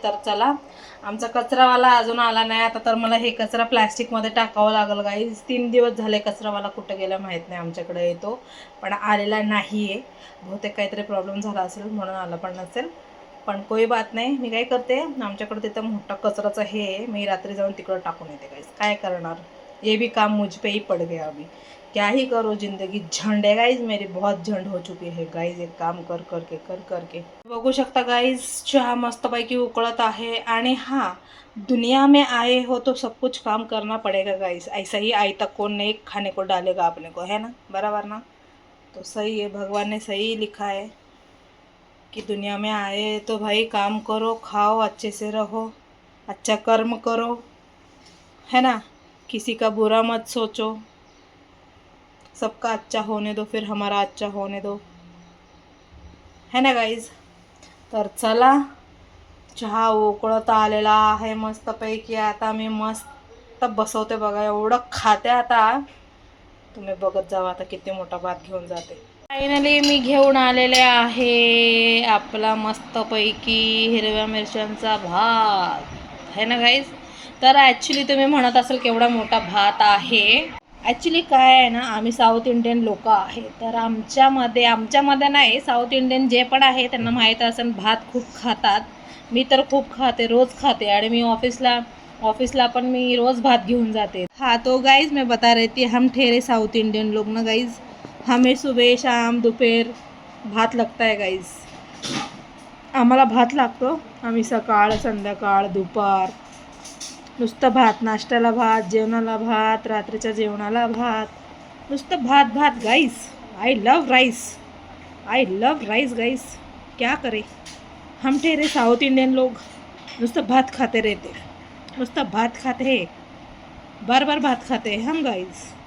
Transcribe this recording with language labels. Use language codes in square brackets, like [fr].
[mr] तर चला, आमचा कचरावाला अजून आला नाही. आता तर मला हे कचरा प्लॅस्टिकमध्ये टाकावं लागेल गाईज. 3 दिवस झाले कचरावाला कुठं गेला माहीत नाही. आमच्याकडे येतो पण आलेला नाही आहे. बहुतेक काहीतरी प्रॉब्लेम झाला असेल म्हणून आला पण नसेल. पण [hi] कोई बात [mr] नाही. मी काय करते, आमच्याकडे तिथं मोठा कचराचं हे आहे, मी रात्री जाऊन तिकडं टाकून येते गाईज. काय करणार, [hi] ये भी काम मुझ पे ही पड़ गया अभी. क्या ही करो, जिंदगी झंड है गाइज, मेरी बहुत झंड हो चुकी है गाइज, एक काम कर करके. [mr] बघू शकता गाइज, चहा मस्तपैकी उकळत आहे. [hi] आणि हाँ, दुनिया में आए हो तो सब कुछ काम करना पड़ेगा गाइज. ऐसा ही आयता कौन नहीं खाने को डालेगा अपने को, है ना, बराबर ना. तो सही है, भगवान ने सही लिखा है कि दुनिया में आए तो भाई काम करो, खाओ, अच्छे से रहो, अच्छा कर्म करो, है ना. किसी का बुरा मत सोचो, सबका अच्छा होने दो, फिर हमारा अच्छा होने दो, है ना गाईज. [mr] तर चला, चहा उकळत आलेला आहे मस्तपैकी. आता मी मस्त बसवते बघा, एवढं खाते आता. तुम्ही बघत जावा आता किती मोठा भात घेऊन जाते. फायनली मी घेऊन आलेले आहे आपला मस्तपैकी हिरव्या मिरच्यांचा भात, [hi] है ना [mr] गाईज. तर ॲक्च्युली तुम्ही म्हणत असाल केवढा मोठा भात आहे. ॲक्च्युली काय आहे ना, आम्ही साऊथ इंडियन लोक आहे. तर आमच्यामध्ये नाही, साऊथ इंडियन जे पण आहे त्यांना माहीत असेल भात खूप खातात. मी तर खूप खाते, रोज खाते. आणि मी ऑफिसला पण मी रोज भात घेऊन जाते. [hi] हाँ तो गाइज मैं बता रही थी, हम ठहरे साउथ इंडियन लोग ना गाइज, हमें सुबह शाम दोपहर भात लगता है गाइज. [mr] आम्हाला भात लागतो. आम्ही सकाळ संध्याकाळ दुपार नुसतं भात, नाश्त्याला भात, जेवणाला भात, रात्रीच्या जेवणाला भात, नुसतं भात भात गाईस. [en] I love rice guys. [hi] क्या करे, हम ठहरे साउथ इंडियन लोग, [mr] नुसतं भात खाते रहते, नुसतं भात खाते [hi] है, बार बार भात खाते हम गाईज.